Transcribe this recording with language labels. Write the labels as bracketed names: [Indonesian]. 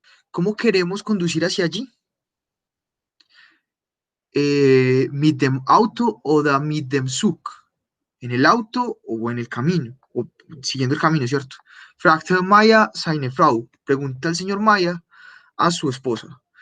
[Spanish] ¿Cómo queremos conducir hacia allí? [German] Mit dem Auto oder mit dem Zug. [Spanish] ¿En el auto o en el camino? O siguiendo el camino, ¿cierto? [German] Fragte Maya seine Frau. [Spanish] Pregunta el señor Maya a su esposa.